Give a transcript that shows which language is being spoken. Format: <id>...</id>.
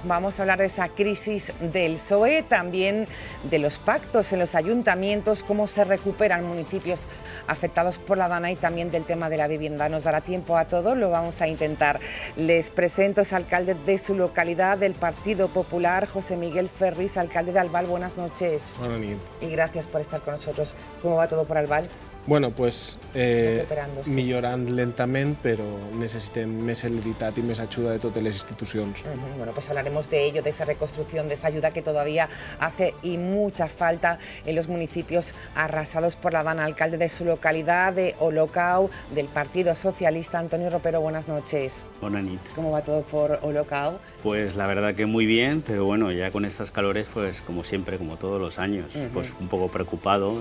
<es>Vamos a hablar de esa crisis del PSOE, también de los pactos en los ayuntamientos, cómo se recuperan municipios afectados por la Dana y también del tema de la vivienda. ¿Nos dará tiempo a todo? Lo vamos a intentar. Les presento a ese alcalde de su localidad, del Partido Popular, José Miguel Ferris, alcalde de Albal. Buenas noches. Buenas noches. Y gracias por estar con nosotros. ¿Cómo va todo por Albal?</es> <ca>Bueno, pues millorant lentament, però necessitem més celeritat i més ajuda de totes les institucions.</ca> <es>Bueno, pues hablaremos de ello, de esa reconstrucción, de esa ayuda que todavía hace y mucha falta en los municipios arrasados por la Dana. Alcalde de su localidad, de Olocau, del Partido Socialista, Antonio Ropero, buenas noches. Buenas noches. ¿Cómo va todo por Olocau? Pues la verdad que muy bien, pero bueno, ya con estas calores, pues como siempre, como todos los años, pues un poco preocupado</es>